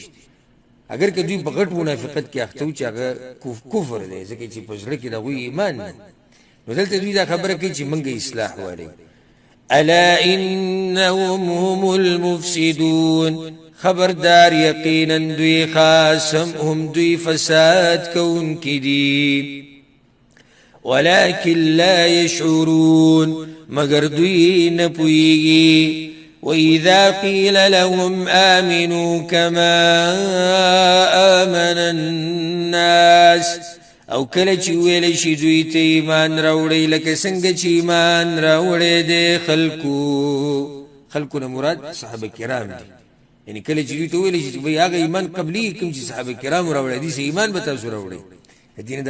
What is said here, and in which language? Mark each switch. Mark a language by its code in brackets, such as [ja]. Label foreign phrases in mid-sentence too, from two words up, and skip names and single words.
[ps] اگر که دوی په غټ منافقت کې اخته و چې هغه کفر دی ځکه چې په زړه کې د هغوی ایمان نه، نو دلته دوی دا خبره کوي چې موږ اصلاح غواړو. [ar] الا انهم هم المفسدون [ps] خبردار یقینا دوی خاصم هم دوی فساد کوونکي دي. [ar] ولكن لا يشعرون [ps] مگر دوی نه پوهیږي. [ar] وإذا قيل لهم آمنوا كما آمن الناس [ps] او کله چې ویل شي دوی ته ایمان راوړی لکه څنګه چې ایمان راوړی دی خلکو نه مراد صحابه کرام دي. یعنی کله چې دوی ته ویل شي چې هغه ایمان قبلی کوم چې صحابه کرام راوړی دي ایمان به تاسو راوړی.